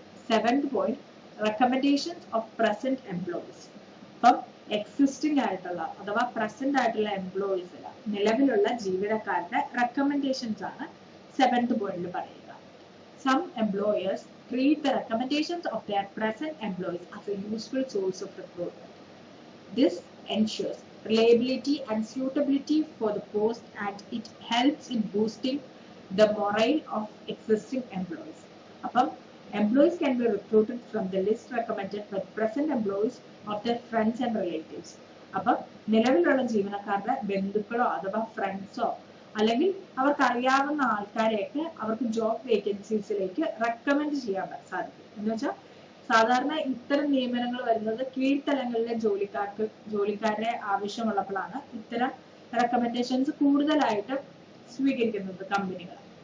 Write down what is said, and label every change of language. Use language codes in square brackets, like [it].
[ml] 7th point, recommendations of present employees. അപ്പം existing ആയിട്ടുള്ള അഥവാ പ്രസന്റ് ആയിട്ടുള്ള എംപ്ലോയീസിൽ, നിലവിലുള്ള ജീവനക്കാരുടെ റെക്കമെൻഡേഷൻസ് ആണ് 7th പോയിന്റിൽ പറയുക. [en] Some employers treat the recommendations of their present employees as a useful source of recruitment. This ensures reliability and suitability for the post, and it helps in boosting the morale of existing employees. [ml] അപ്പം [en] employees can be recruited from the list recommended by present employees of their friends and relatives. [ml] അപ്പം നിലവിലുള്ള ജീവനക്കാരുടെ ബന്ധുക്കളോ അഥവാ ഫ്രണ്ട്സോ അല്ലെങ്കിൽ അവർക്ക് അറിയാവുന്ന ആൾക്കാരെയൊക്കെ അവർക്ക് ജോബ് വേക്കൻസീസിലേക്ക് റെക്കമെൻഡ് ചെയ്യാൻ സാധിക്കും. എന്ന് വെച്ചാൽ സാധാരണ ഇത്തരം നിയമനങ്ങൾ വരുന്നത് കീഴ്ത്തലങ്ങളിലെ ജോലിക്കാരെ ആവശ്യമുള്ളപ്പോഴാണ് ഇത്തരം റെക്കമെൻഡേഷൻസ് കൂടുതലായിട്ട് സ്വീകരിക്കുന്നത് കമ്പനികൾ.